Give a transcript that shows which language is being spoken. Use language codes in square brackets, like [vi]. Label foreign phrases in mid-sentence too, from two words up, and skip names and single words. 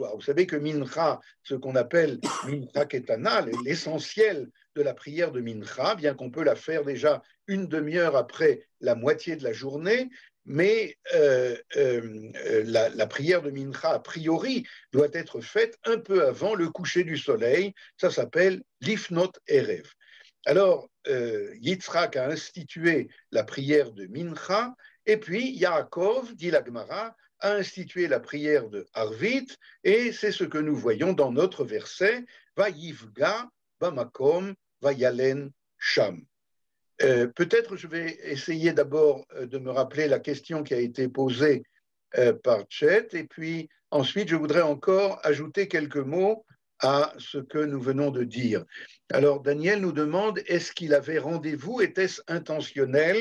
[fr] Vous savez que Mincha, ce qu'on appelle [he] מנחה קטנה, [fr] l'essentiel de la prière de Mincha, bien qu'on peut la faire déjà une demi-heure après la moitié de la journée, mais la prière de Mincha, a priori, doit être faite un peu avant le coucher du soleil. Ça s'appelle l' [he] לפנות ערב. [fr] Alors, Yitzhak a institué la prière de Mincha, et puis Yaakov, dit la Gemara, a institué la prière de Arvit, et c'est ce que nous voyons dans notre verset, [he] ויפגע במקום וילן שם. [fr] Peut-être je vais essayer d'abord de me rappeler la question qui a été posée par Chet, et puis ensuite je voudrais encore ajouter quelques mots à ce que nous venons de dire. Alors Daniel nous demande, est-ce qu'il avait rendez-vous, était-ce intentionnel?